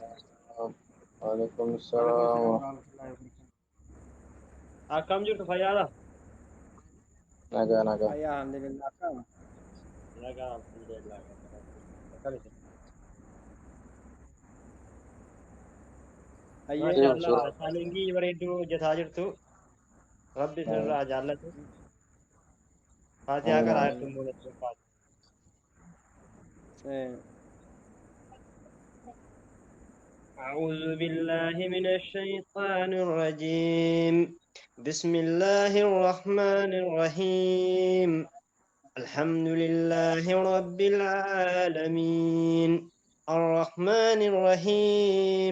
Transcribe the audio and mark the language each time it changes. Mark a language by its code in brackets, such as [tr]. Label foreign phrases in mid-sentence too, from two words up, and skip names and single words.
[om] Waalaikumsalam. Akkam jirtu fayyaadha? Nagaa. Fayyaa alhamdulillah kam. Nagaa alhamdulillah. Akkamitti? Maashaallah chaalenjii bareedduu hojjetaa jirtu. Rabbi sirraa jaallatu. Faatihaa karaa hedduu mul'atu. [ar] أعوذ بالله من الشيطان الرجيم بسم الله الرحمن الرحيم الحمد لله رب العالمين الرحمن الرحيم